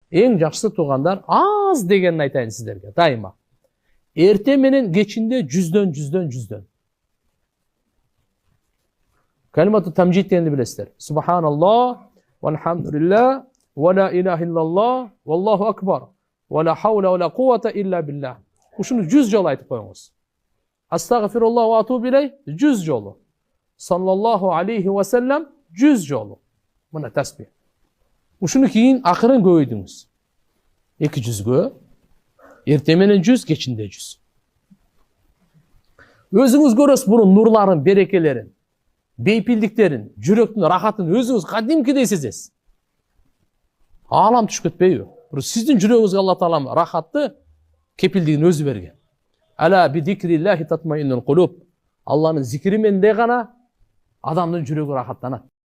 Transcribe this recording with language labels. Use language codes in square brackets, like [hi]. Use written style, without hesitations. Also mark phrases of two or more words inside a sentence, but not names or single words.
[ky] Eң жакшы туугандар аз дегенин айтайын сиздерге дайыма. Эрте менен кечинде жүздөн. [ar] كلمة التمجيد [ky] дегенди билесиздер. [ar] سبحان الله، والحمد لله، ولا إله إلا الله، والله أكبر، ولا حول ولا قوة إلا بالله. [ky] Ушуну 100 жолу айтып коюңуз. [ar] أستغفر الله وأتوب إليه 100 жолу. صلى الله عليه وسلم 100 жолу. [ky] Мына тасбих. Ушуну кийин акырын көбөйтүңүз. 200гө, эрте менен 100, кечинде 100. Өзүңүз көрөсүз бунун нурларын, берекелерин, бейпилдиктерин, жүрөктүн рахатын өзүңүз кадимкидей сезесиз. Аалам түшүп кетпейби? Бул сиздин жүрөгүңүзгө Алла Таала рахатты, кепилдигин өзү берген. [ar] ألا بذكر الله تطمئن القلوب. [ky] Алланын зикри менен гана адамдын жүрөгү рахаттанат.